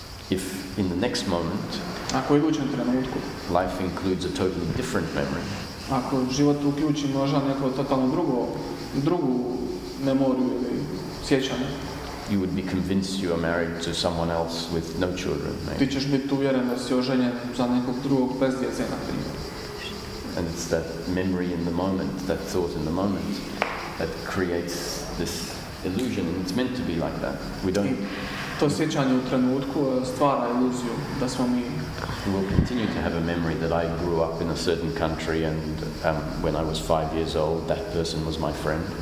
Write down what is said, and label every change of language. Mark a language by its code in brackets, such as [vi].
[en] If in the next moment, [hr] Ako u idućem trenutku, [en] life includes a totally different memory, [hr] ako život uključi možda neko totalno drugu memoriju ili sjećanje, [en] you would be convinced you are married to someone else with no children, maybe. [hr] ti ćeš biti uvjeren da si oženjen za nekog drugog bez djece, na primjer. [en] And it's that memory in the moment, that thought in the moment, that creates this illusion, and it's meant to be like that. We don't. [hr] To sjećanje u trenutku stvara iluziju da smo mi. [en] We will continue to have a memory that I grew up in a certain country, and when I was 5 years old, that person was my friend.